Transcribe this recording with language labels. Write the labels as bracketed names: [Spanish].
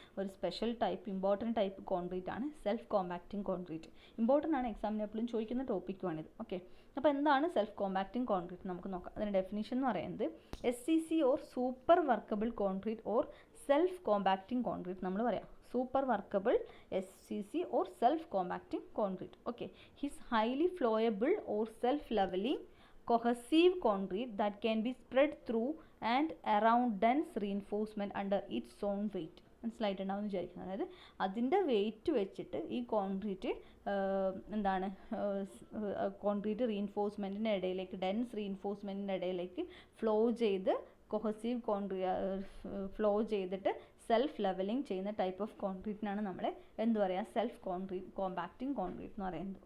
[Malayalam] ഒരു special type, important type concrete ആണ് self compacting concrete. Important ആണ്, എക്സാമിന് എപ്പോഴും ചോദിക്കുന്ന ടോപ്പിക്കുമാണിത്. ഓക്കെ, അപ്പോൾ എന്താണ് സെൽഫ് കോമ്പാക്റ്റിംഗ് കോൺക്രീറ്റ് നമുക്ക് നോക്കാം. അതിൻ്റെ ഡെഫിനിഷൻ എന്ന് പറയുന്നത് SCC or super workable concrete or self compacting concrete നമ്മൾ പറയാം. [English] Super workable SCC or self compacting concrete. Okay, is highly flowable or self leveling cohesive concrete that can be spread through and around dense reinforcement under its own weight. [Malayalam] മനസ്സിലായിട്ടുണ്ടാവും എന്ന് വിചാരിക്കുന്നത്. അതായത് അതിൻ്റെ wait വെച്ചിട്ട് ഈ concrete എന്താണ് concrete റീഇൻഫോഴ്സ്മെൻറ്റിൻ്റെ ഇടയിലേക്ക്, dense റീഇൻഫോഴ്സ്മെൻറ്റിൻ്റെ ഇടയിലേക്ക് ഫ്ലോ ചെയ്ത് കൊഹസീവ് ഫ്ലോ ചെയ്തിട്ട് സെൽഫ് ലെവലിംഗ് ചെയ്യുന്ന ടൈപ്പ് ഓഫ് കോൺക്രീറ്റിനാണ് നമ്മൾ എന്ത് പറയുക, സെൽഫ് കോമ്പാക്റ്റിംഗ് കോൺക്രീറ്റ് എന്ന് പറയുന്നത്.